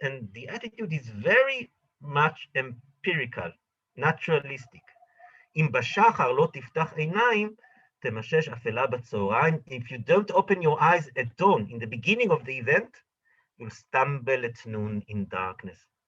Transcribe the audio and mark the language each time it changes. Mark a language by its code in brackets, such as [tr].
[en] And the attitude is very much empirical, naturalistic. [he] אם בשחר לא תפתח עיניים, תמשש אפלה בצהריים. [en] If you don't open your eyes at dawn, in the beginning of the event, you'll stumble at noon in darkness.